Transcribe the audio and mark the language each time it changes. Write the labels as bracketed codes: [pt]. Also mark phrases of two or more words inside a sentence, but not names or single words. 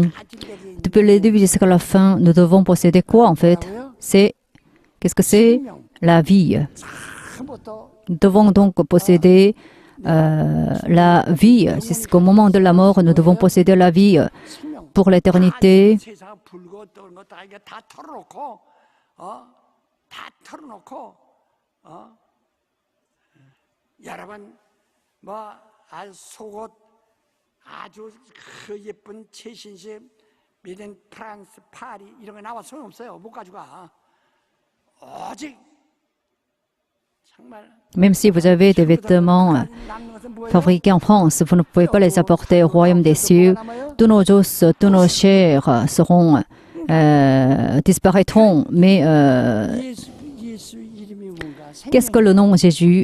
[fr] Depuis le début jusqu'à la fin, nous devons posséder quoi en fait? Qu'est-ce que c'est? La vie. Nous devons donc posséder la vie. Jusqu'au moment de la mort, nous devons posséder la vie pour l'éternité. [ko] 아주 그 예쁜 최신식 미덴 프랑스 파리 이런 거 나와 소용없어요. 못 가져가. 오직 정말 [fr] Même si vous avez des vêtements fabriqués en France, vous ne pouvez pas les apporter au royaume des cieux. Tous nos os, tous nos chairs seront disparaîtront. Mais qu'est-ce que le nom de Jésus?